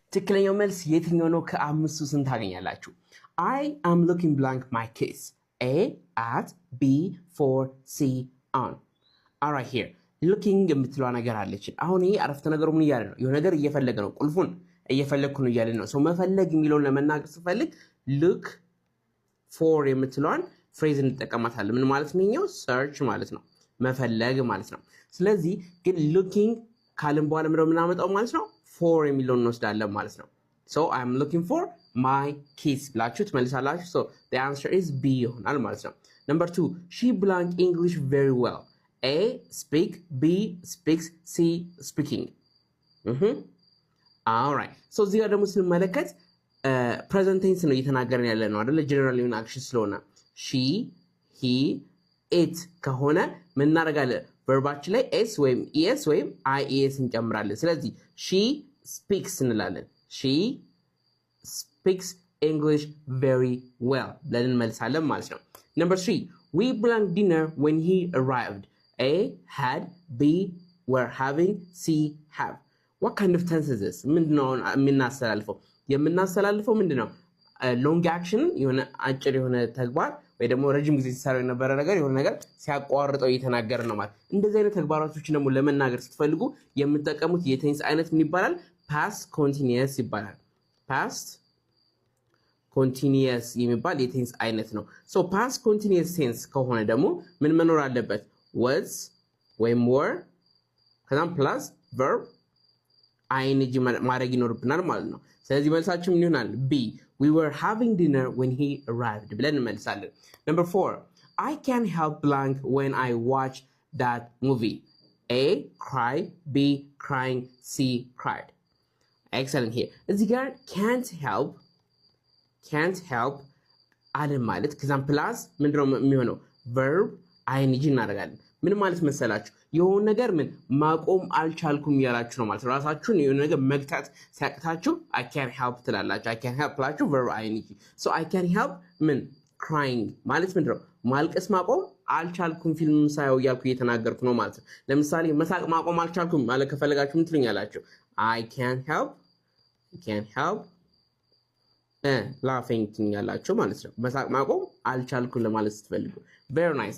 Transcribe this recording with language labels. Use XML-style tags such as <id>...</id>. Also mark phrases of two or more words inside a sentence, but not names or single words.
<am>ትክክለኛው መልስ የትኛው ነው? ከአምስቱ ስንት ታገኛላችሁ?</am> <en>I am looking blank my keys. A at B for C on. All right here.</en> <am>Looking የምትለው ነገር አለች። አሁን ይሄ አረፍተ ነገሩ ምን እያለ ነው? የሆነ ነገር እየፈለገ ነው። ቁልፉን እየፈለግኩ ነው እያለ ነው። ሰው መፈለግ የሚለውን ለመናገር ስፈልግ</am> <en>look for</en> <am>የምትለዋን ፍሬዝ እንጠቀማታለን። ምን ማለት ነው? search ማለት ነው። መፈለግ ማለት ነው። ስለዚህ ግን looking ካልን በኋላ ምንድነው የምናመጣው ማለት ነው? for የሚለውን እንወስዳለን ማለት ነው።</am> <en>So I'm looking for my keys</en> <am>ብላችሁ ትመልሳላችሁ።</am> <en>So the answer is B</en> <am>ይሆናል ማለት ነው።</am> <en>Number 2, she blank English very well. A speak, B speaks, C speaking. All right. So</en> <am>እዚህ ጋር ደግሞ ስንመለከት</am> <en>present tense</en> <am>ነው እየተናገርን ያለ ነው አይደል? general የሆነ action ስለሆነ</am> <en>she, he, it</en> <am>ከሆነ ምን እናደርጋለን? verbaችን ላይ s ወይም es ወይም ies እንጨምራለን። ስለዚህ</am> <en>she speaks</en> <am>እንላለን።</am> <en>she speaks English very well</en> <am>ብለን እንመልሳለን ማለት ነው።</am> <en>Number 3, we blank dinner when he arrived. A had, B were having, C have. What kind of tense is this?</en> <am>ምንድነው የምናስተላልፈው ምንድነው?</am> <en>long action</en> <am>የሆነ አጭር የሆነ ተግባር ወይ ደግሞ ረጅም ጊዜ ሲሰራ የነበረ ነገር የሆነ ነገር ሲያቋርጠው እየተናገረ ነው ማለት። እንደዚህ አይነት ተግባራቶችን ደግሞ ለመናገር ስትፈልጉ የምትጠቀሙት የቴንስ አይነት ምን ይባላል?</am> <en>past continuous</en> <am>ይባላል።</am> <en>past continuous</en> <am>የሚባል የቴንስ አይነት ነው።</am> <en>so past continuous tense</en> <am>ከሆነ ደግሞ ምን መኖር አለበት? was ወይም were ከዛም</am> <en>plus verb ing</en> <am>ማድረግ ይኖርብናል ማለት ነው። ስለዚህ መልሳችን ምን ይሆናል?</am> <en>B we were having dinner when he arrived</en> <am>ብለን እንመልሳለን።</am> <en>Number 4, I can't help blank when I watch that movie. A cry, B crying, C cried. Excellent here.</en> <am>እዚህ ጋር</am> <en>can't help</en> <am>አለ ማለት ከዛም ፕላስ ምንድነው የሚሆነው?</am> <en>verb ing</en> <am>እናደርጋለን። ምን ማለት መሰላችሁ? የሆነ ነገር ምን ማቆም አልቻልኩም ያላችሁ ነው ማለት ነው። ራሳችሁን የሆነ ነገር መግታት ሲያቅታችሁ</am> <en>I can't help</en> <am>ትላላችሁ።</am> <en>I can't help</en> <am>ላችሁ</am> <en>verb ing. so I can't help</en> <am>ምን crying ማለት ምንድነው? ማልቀስ ማቆም አልቻልኩም ፊልም ሳየው እያልኩ እየተናገርኩ ነው ማለት ነው። ለምሳሌ መሳቅ ማቆም አልቻልኩም ማለት ከፈለጋችሁ ምን ትሉኛላችሁ?</am> <en>I can't help laughing</en> <am>ትኛላችሁ ማለት ነው። መሳቅ ማቆም አልቻልኩም ለማለት ስትፈልጉ።</am> <en>very nice.</en>